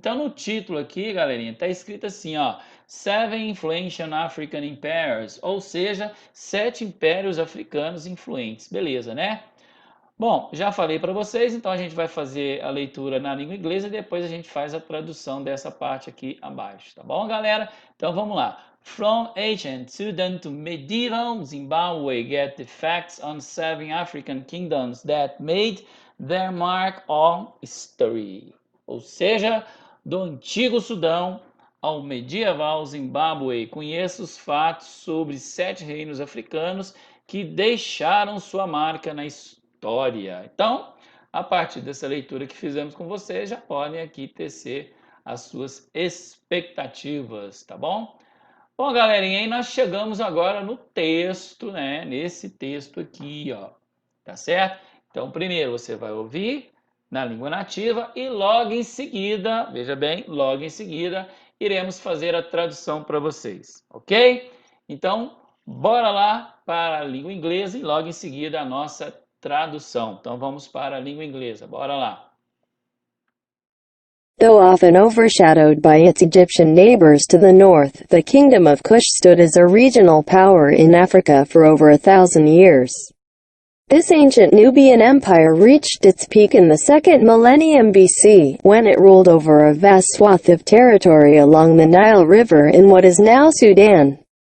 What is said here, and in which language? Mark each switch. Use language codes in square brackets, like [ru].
[pt] Então no título aqui, galerinha, tá escrito assim, ó: [en] Seven Influential African Empires, [pt] ou seja, 7 impérios africanos influentes. Beleza, né? Bom, já falei para vocês, então a gente vai fazer a leitura na língua inglesa e depois a gente faz a tradução dessa parte aqui abaixo, tá bom, galera? Então vamos lá. [en] From ancient Sudan to medieval Zimbabwe, get the facts on 7 African kingdoms that made their mark on history. [pt] Ou seja, do antigo Sudão ao medieval Zimbábue, conheça os fatos sobre 7 reinos africanos que deixaram sua marca na história. Então, a partir dessa leitura que fizemos com vocês, já podem aqui tecer as suas expectativas, tá bom? Bom, galerinha, aí nós chegamos agora no texto, né? Nesse texto aqui, ó. Tá certo? Então, primeiro você vai ouvir na língua nativa e logo em seguida, veja bem, logo em seguida, iremos fazer a tradução para vocês, ok? Então, bora lá para a língua inglesa e logo em seguida a nossa tradução. Então, vamos para a língua inglesa, bora lá. [en] Though often overshadowed by its Egyptian neighbors to the north, the Kingdom of Kush stood as a regional power in Africa for over 1,000 years. This ancient Nubian empire reached its peak in the second millennium BC, when it ruled over a vast swath of territory along the Nile River in what is now Sudan.